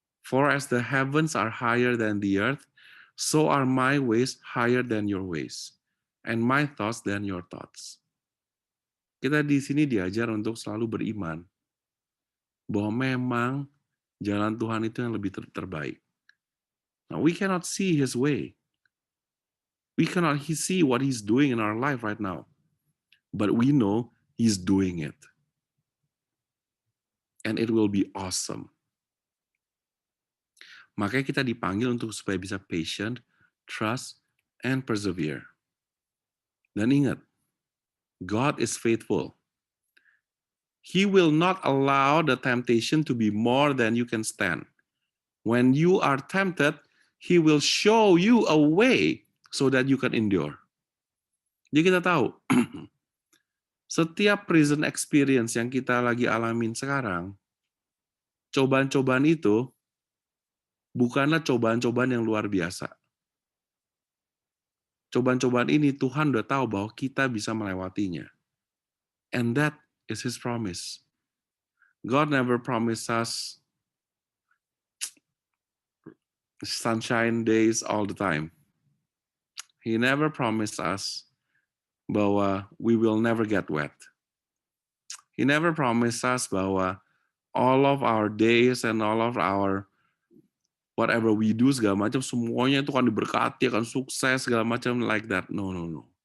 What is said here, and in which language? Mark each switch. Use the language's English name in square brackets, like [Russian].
[English] For as the heavens are higher than the earth, so are my ways higher than your ways, and my thoughts than your thoughts. [Indonesian] Kita di sini diajar untuk selalu beriman bahwa memang jalan Tuhan itu yang lebih terbaik. [English] Now, we cannot see His way. We cannot see what He's doing in our life right now. But we know He's doing it. And it will be awesome. [Indonesian] Makanya kita dipanggil untuk supaya bisa [English] patient, trust, and persevere. [Indonesian] Dan ingat, [English] God is faithful. He will not allow the temptation to be more than you can stand. When you are tempted, He will show you a way so that you can endure. [Indonesian] Jadi kita tahu, setiap prison experience yang kita lagi alamin sekarang, cobaan-cobaan itu bukanlah cobaan-cobaan yang luar biasa. Cobaan-cobaan ini Tuhan udah tahu bahwa kita bisa melewatinya. [English] And that is His promise. God never promised us sunshine days all the time. He never promised us bahwa we will never get wet. He never promised us bahwa all of our days and all of our whatever we do [Indonesian] segala macam semuanya itu akan diberkati, akan sukses segala macam [English] like that. No, no, no.